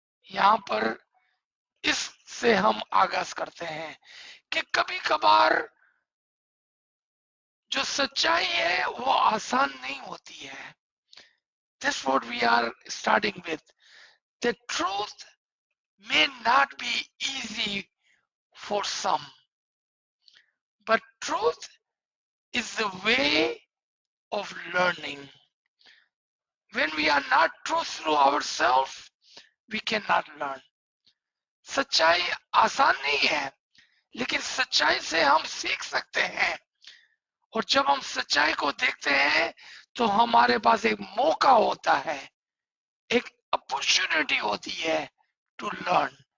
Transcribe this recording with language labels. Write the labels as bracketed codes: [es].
[hi] यहाँ पर इससे हम आगाज करते हैं कि कभी कभार जो सच्चाई है वो आसान नहीं होती है. [en] That's what we are starting with. The truth may not be easy for some, but truth is the way of learning. When we are not true through ourselves, we cannot learn. [hi] सच्चाई आसान नहीं है, लेकिन सच्चाई से हम सीख सकते हैं. और जब हम सच्चाई को देखते हैं तो हमारे पास एक मौका होता है, एक अपॉर्चुनिटी होती है [en] To learn.